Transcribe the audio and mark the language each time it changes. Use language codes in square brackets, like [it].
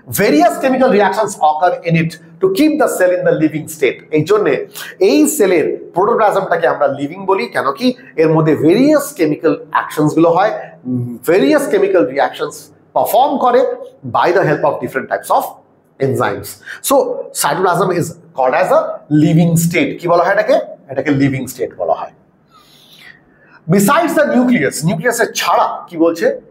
[en] Various chemical reactions occur in it to keep the cell in the living state. [bn] এই জন্য এই সেলের প্রোটোপ্লাজমটাকে আমরা লিভিং বলি, কেন কি এর মধ্যে ভেরিয়াস কেমিক্যাল অ্যাকশনস গুলো হয়, ভেরিয়াস কেমিক্যাল রিঅ্যাকশনস পারফর্ম করে [en] By the help of different types of enzymes. So cytoplasm is called as a living state. [bn] কি বলা হয় এটাকে? এটাকে লিভিং স্টেট বলা হয়। [en] Besides the nucleus, [bn] nucleusের ছাড়া কি বলছে?